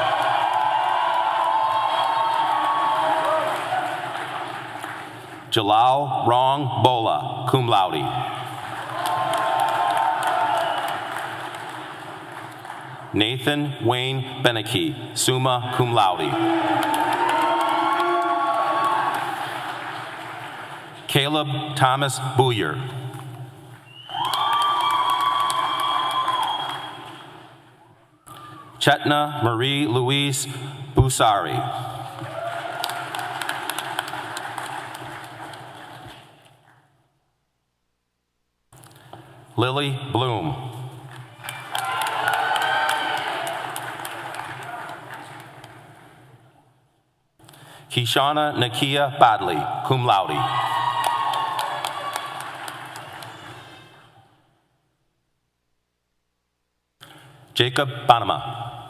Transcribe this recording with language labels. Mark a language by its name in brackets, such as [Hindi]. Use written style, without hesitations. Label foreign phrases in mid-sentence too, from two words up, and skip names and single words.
[English] Jalal Rong Bola, [Latin] cum laude. [English] Nathan Wayne Beneke, [Latin] summa cum laude. [English] Caleb Thomas Booyer. Chetna Marie Louise Busari. Lily Bloom. Kishana Nakia Badley, [Latin] cum laude. [English] Jacob Banama.